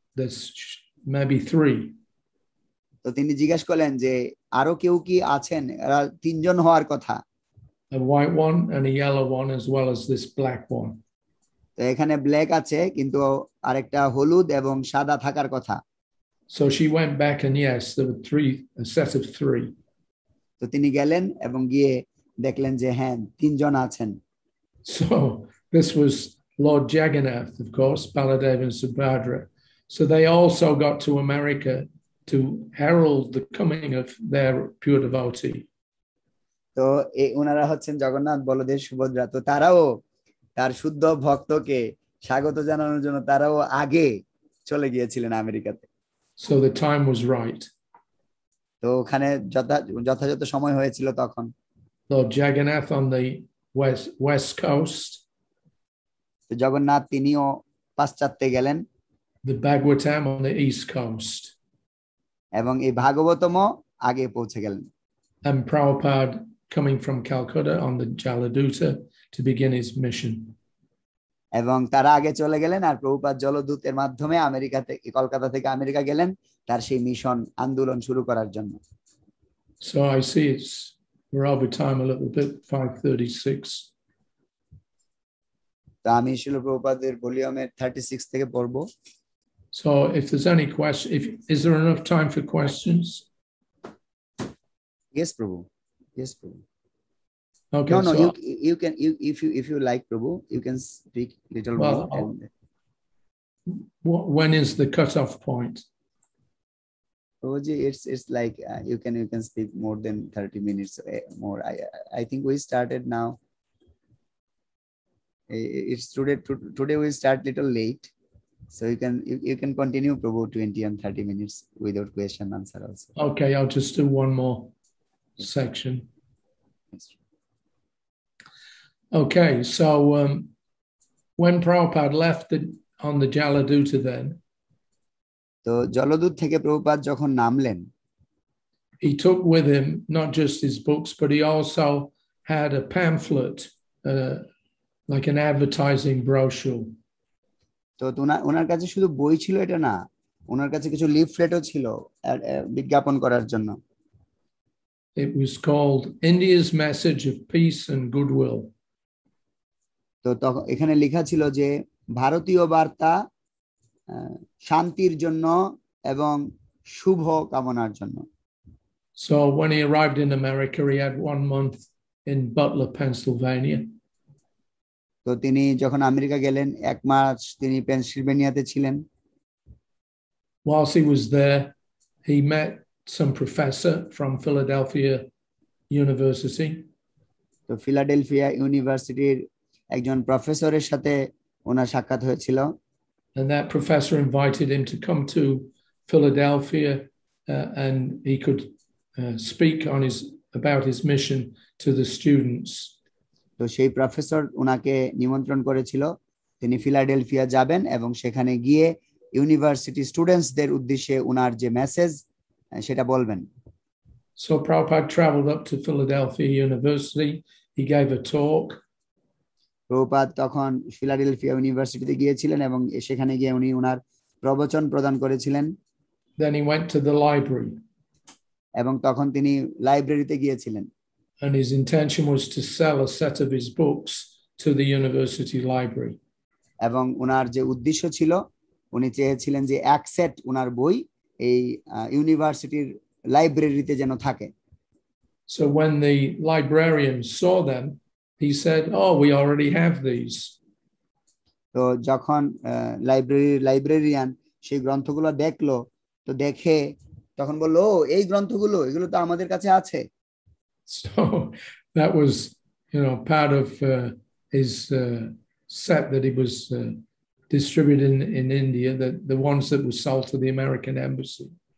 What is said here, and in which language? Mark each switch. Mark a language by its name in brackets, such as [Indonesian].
[English] There's maybe 3. [Bangla] তো তিনি জিজ্ঞাসা করলেন যে আরো কেউ কি আছেন? এরা 3 জন হওয়ার কথা। [English] A white one and a yellow one as well as this black one. [Bangla] তো এখানে ব্ল্যাক আছে কিন্তু আরেকটা হলুদ এবং সাদা থাকার কথা। [English] So she went back and yes, there were 3, a set of 3. [Bangla] তো তিনি গেলেন এবং গিয়ে দেখলেন যে হ্যাঁ 3 জন আছেন। [English] So this was Lord Jagannath, of course, Baladev and Subhadra. So they also got to America to herald the coming of their pure devotee. [Bangla] তো ওনারা হচ্ছেন জগন্নাথ, বলদেব, সুভদ্রা। তো তারাও তার শুদ্ধ ভক্তকে স্বাগত জানানোর জন্য তারাও আগে চলে গিয়েছিলেন আমেরিকাতে। [English] So the time was right. [Bangla] তো ওখানে যথাযথ সময় হয়েছিল তখন। [English] Lord Jagannath on the west coast. [Bangla] তো জগন্নাথ তিনিও পাশ্চাত্যে গেলেন। [English] The Bhagavatam on the east coast. [Bangla] এবং এই ভাগবতমও আগে পৌঁছে গেলেন। [English] And Prabhupada coming from Calcutta on the Jaladuta to begin his mission. [Bangla] এবং তারা আগে চলে গেলেন আর প্রভুপাদ জলদূতের মাধ্যমে কলকাতা থেকে আমেরিকা গেলেন তার সেই মিশন আন্দোলন শুরু করার জন্য। [English] So I see we're over time a little bit, 5:36. [Bangla] তো আমি শিল প্রভুপাদের ভলিউমের 36 থেকে পড়ব। [English] So if there's any question, is there enough time for questions? Yes, Prabhu. Yes, Prabhu. Okay. No, so you can if you like, Prabhu, you can speak little more. When is the cutoff point? Prabhuji, it's like you can speak more than 30 minutes more. I think we started now. It's today we start little late, so you can continue, Prabhu, 20 and 30 minutes without question answer also. Okay, I'll just do one more section. Okay, so when Prabhupada left on the Jaladuta then, [Bangla] তো জলদূত থেকে প্রভুপাদ যখন নামলেন, [English] he took with him not just his books, but he also had a pamphlet, like an advertising brochure. [Bangla] তো ওনার কাছে শুধু বই ছিল এটা না, ওনার কাছে কিছু লিফলেটও ছিল বিজ্ঞাপন করার জন্য। [English] It was called India's Message of Peace and Goodwill. [Bangla] তো এখানে লেখা ছিল যে ভারতীয় বার্তা শান্তির জন্য এবং শুভ কামনার জন্য। [English] So when he arrived in America, he had 1 month in Butler, Pennsylvania. [Bangla] তো তিনি যখন আমেরিকা গেলেন 1 মাস তিনি পেনসিলভেনিয়াতে ছিলেন। [English] Whilst he was there, he met some professor from Philadelphia University. [Bangla] তো ফিলাডেলফিয়া ইউনিভার্সিটির একজন প্রফেসরের সাথে ওনার সাক্ষাৎ হয়েছিল। [English] And that professor invited him to come to Philadelphia and he could speak about his mission to the students. [Bangla] তো সেই professor ওনাকে নিমন্ত্রণ করেছিল তিনি ফিলাডেলফিয়া যাবেন এবং সেখানে গিয়ে ইউনিভার্সিটি স্টুডেন্টসদের উদ্দেশ্যে ওনার যে মেসেজ সেটা বলবেন। [English] So Prabhupada traveled up to Philadelphia University. He gave a talk. [Bangla] Prabhupada তখন ফিলাডেলফিয়া ইউনিভার্সিটিতে গিয়েছিলেন এবং সেখানে গিয়ে উনি ওনার প্রবচন প্রদান করেছিলেন। [English] Then he went to the library. [Bangla] এবং তখন তিনি লাইব্রেরিতে গিয়েছিলেন। [English] And his intention was to sell a set of his books to the university library. [Bangla] এবং ওনার যে উদ্দেশ্য ছিল উনি চেয়েছিলেন যে এক সেট ওনার বই এই ইউনিভার্সিটির লাইব্রেরিতে যেন থাকে। [English] So when the librarian saw them, he said, "Oh, we already have these." [Bangla] তো যখন লাইব্রেরিয়ান সেই গ্রন্থগুলো দেখলো তো দেখে তখন বলল, এই গ্রন্থগুলো এগুলো তো আমাদের কাছে আছে। [English] So that was, part of his set that he was distributing in India, the ones that were sold to the American embassy.